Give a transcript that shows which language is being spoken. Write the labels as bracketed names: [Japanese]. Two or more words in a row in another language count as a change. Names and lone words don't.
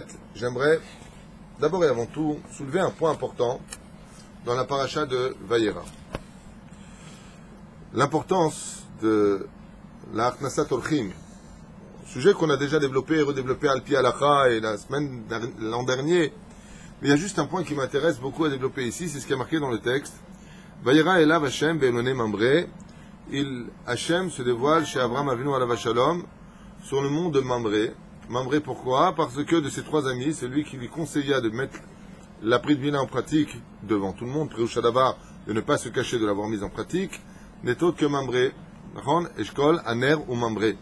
[French] J'aimerais d'abord et avant tout soulever un point important dans la paracha de Vayera. L'importance de la [Hebrew] הכנסת אורחים, [French] sujet qu'on a déjà développé et redéveloppé [Hebrew] על פי הלכה [French] et l'an dernier. Mais il y a juste un point qui m'intéresse beaucoup à développer ici, c'est ce qui est marqué dans le texte. [Hebrew] וירא אליו השם באלוני ממרא. [French] Hashem se dévoile chez Abraham Avinu [Hebrew] עליו השלום [French] sur le mont de Mamré. Mamré pourquoi? Parce que de ses trois amis, celui qui lui conseilla de mettre la [Hebrew] ברית מילה [French] en pratique devant tout le monde, Préushadavar, de ne pas se cacher de l'avoir mise en pratique, n'est autre que Mamré. Eshkol, Aner ou Mamré.